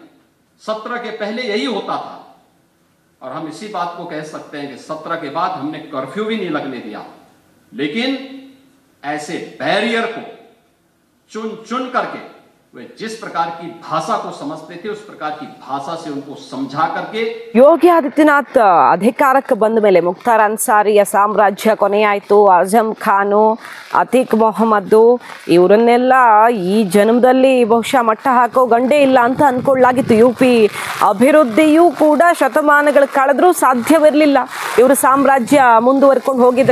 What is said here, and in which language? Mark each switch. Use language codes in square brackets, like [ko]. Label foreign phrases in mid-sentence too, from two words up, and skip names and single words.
[hi] 17 के पहले यही होता था और हम इसी बात को कह सकते हैं कि 17 के बाद हमने कर्फ्यू भी नहीं लगने दिया, लेकिन ऐसे बैरियर को चुन चुन करके वे जिस प्रकार की भाषा को समझते थे उस प्रकार की भाषा से उनको समझा करके [kn] ಯೋಗಿ ಆದಿತ್ಯನಾಥ್ ಅಧಿಕಾರಕ್ಕೆ ಬಂದ ಮೇಲೆ ಮುಖ್ತಾರ್ ಅನ್ಸಾರಿಯ ಸಾಮ್ರಾಜ್ಯ ಕೊನೆಯಾಯಿತು. ಅಜಮ್ ಖಾನು, ಅತೀಕ್ ಮೊಹಮ್ಮದ್ ಇವರನ್ನೆಲ್ಲ ಈ ಜನ್ಮದಲ್ಲಿ ಬಹುಶಃ ಮಟ್ಟ ಹಾಕೋ ಗಂಡೇ ಇಲ್ಲ ಅಂತ ಅಂದ್ಕೊಳ್ಳಾಗಿತ್ತು. ಯು ಪಿ ಅಭಿವೃದ್ಧಿಯೂ ಕೂಡ ಶತಮಾನಗಳು ಕಳೆದ್ರೂ ಸಾಧ್ಯವಿರಲಿಲ್ಲ ಇವರು ಸಾಮ್ರಾಜ್ಯ ಮುಂದುವರ್ಕೊಂಡು ಹೋಗಿದ್ರೆ.